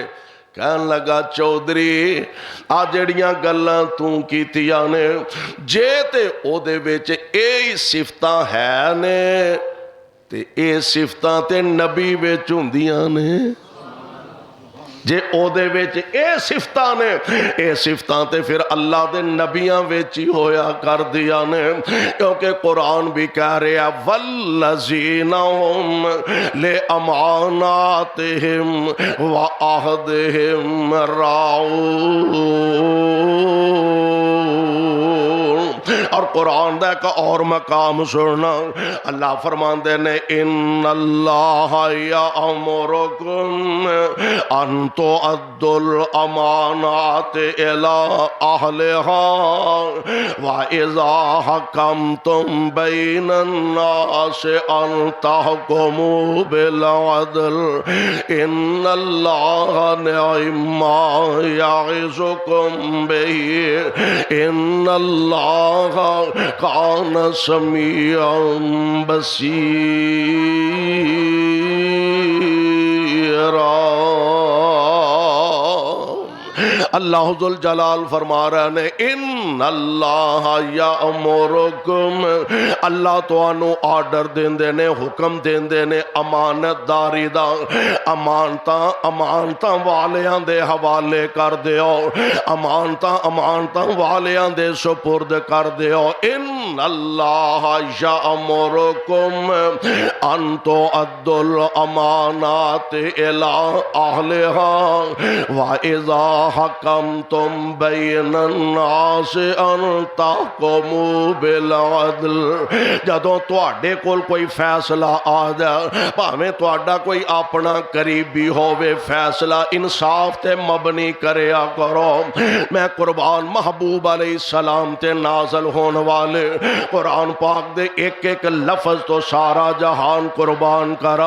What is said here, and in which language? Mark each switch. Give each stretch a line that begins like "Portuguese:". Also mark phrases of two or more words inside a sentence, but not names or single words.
Punjabi: کہن لگا چودھری آ جڑیاں گلاں تو کیتیاں نے جے تے اودے وچ ایہی صفتاں ہے نے تے اے صفتاں تے نبی وچ ہندیاں نے. جے اودے وچ اے صفتاں نے، اے صفتاں تے فیر اللہ دے نبیاں وچ ہی ہویا کر دیا نے، کیونکہ قرآن بھی کہہ رہا
Arabic: والذين هم لأماناتهم وعهدهم راعون.
Punjabi: اور قرآن دا ایک اور مقام سننا، اللہ فرماتے نے
Arabic: إن الله يأمركم أن تؤدوا الأمانات إلى أهلها وإذا حكمتم بين الناس أن تحكموا بالعدل إن الله نعما يعظكم به إن الله كان سميعا بصيرا.
Punjabi: اللہ جل جلال فرما رہے نے
Arabic: إن الله يأمركم,
Punjabi: اللہ تہانوں آرڈر دیندے نے، حکم دیندے نے امانتداری دا، امانتاں والیاں دے حوالے کر دیو، امانتاں والیاں دے سپرد کر دیو.
Arabic: إن الله يأمركم أن تؤدوا الأمانات إلى أهلها وإذا حكمتم بين الناس أن تحكموا بالعدل.
Punjabi: جدوں تہاڈے کول کوئی فیصلہ آ جائے، بھاویں تہاڈا کوئی اپنا قریبی ہووے، فیصلہ انصاف تے مبنی کریا کرو. میں قربان محبوب علیہ السلام تے نازل ہونے والے قرآن پاک دے ایک ایک لفظ تو سارا جہان قربان کرا.